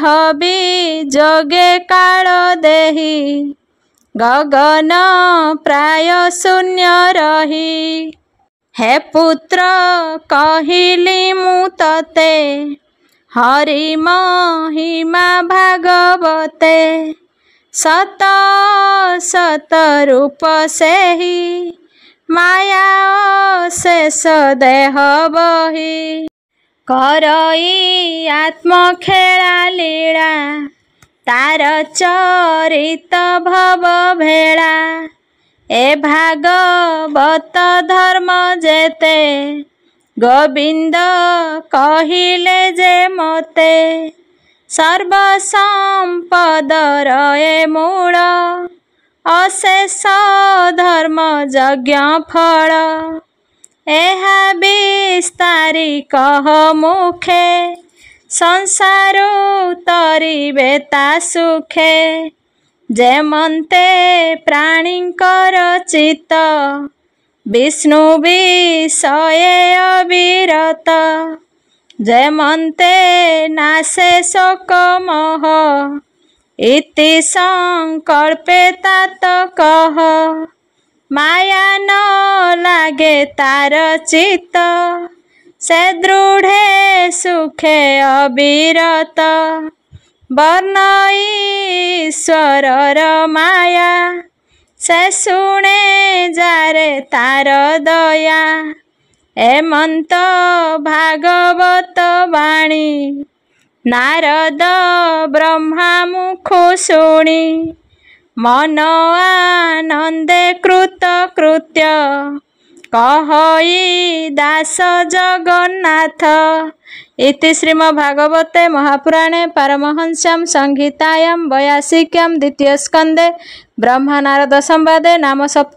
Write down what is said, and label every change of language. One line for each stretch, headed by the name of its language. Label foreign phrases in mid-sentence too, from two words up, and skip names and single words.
Odia: ଭୀ ଜୋଗେ କାଳ ଦେହୀ ଗଗନ ପ୍ରାୟ ଶୂନ୍ୟ ରହି ହେ ପୁତ୍ର କହିଲି ମୁ ତତେ ହରି ମହିମା ଭାଗବତେ ସତ ସତ ରୂପ ସେହି ମାୟା ଶେଷ ଦେହ ବହି କରଇ ଆତ୍ମ ଖେଳା ଲୀଳା ତାର ଚରିତ ଭବ ଭେଳା ଏ ଭାଗବତ ଧର୍ମ ଯେତେ ଗୋବିନ୍ଦ କହିଲେ ଯେ ମତେ ସର୍ବ ସମ୍ପଦର ଏ ମୂଳ ଅଶେଷ ଧର୍ମ ଯଜ୍ଞ ଫଳ ଏହା ବିସ୍ତାରି କହ ମୁଖେ ସଂସାରୁ ତରିବେ ତା ସୁଖେ ଯେମନ୍ତେ ପ୍ରାଣୀଙ୍କର ଚିତ୍ତ ବିଷ୍ଣୁ ବିଷୟେ ଅବିରତ ଯେମନ୍ତେ ନାଶେ ଶୋକ ମୋହ ଇତି ସଙ୍କଳ୍ପେ ତାତ କହ ମାୟା ନ ଲାଗେ ତାର ଚିତ୍ତ ସେ ଦୃଢ଼େ ସୁଖେ ଅବିରତ ବର୍ଣ୍ଣ ଈଶ୍ୱରର ମାୟା ସେ ଶୁଣେ ଯାରେ ତାର ଦୟା ଏମନ୍ତ ଭାଗବତ ବାଣୀ ନାରଦ ବ୍ରହ୍ମା ମୁଖୁ ଶୁଣି ମନ ଆନନ୍ଦେ କୃତ କୃତ୍ୟ କହଇ ଦାସ ଜଗନ୍ନାଥ
Sanskrit: इति श्रीमद्भागवते महापुराणे पारमहंस्यां संहितायां 82 द्वितीय स्कंदे ब्रह्मा नारद संवादे नाम सप्तम।